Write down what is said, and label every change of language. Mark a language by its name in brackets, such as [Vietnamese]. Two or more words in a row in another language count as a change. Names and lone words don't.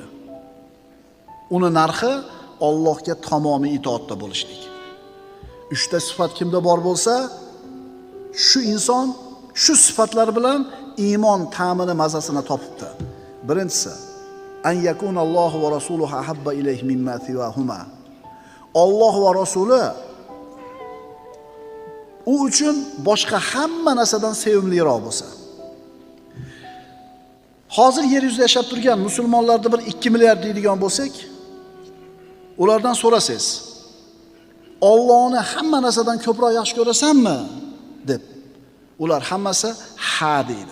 [Uzbek] Uni narxi Allohga tamomiy itoatda bo'lishlik. 3 ta sifat kimda bor bo'lsa, shu inson shu sifatlar bilan iymon ta'mini mazasini topibdi. [Arabic] Birinchisi, أن يكون الله ورسوله أحب إليه مما سواهما. [Uzbek] Alloh va rasuli u uchun boshqa hamma narsadan sevimliroq bo'lsa. Hozir yer yuzida yashab turgan musulmonlarni bir 2 milliard deydigan bo'lsak, ulardan so'rasangiz, Allohni hamma narsadan ko'proq yaxshi ko'rasanmi deb, ular hammasi ha deydi.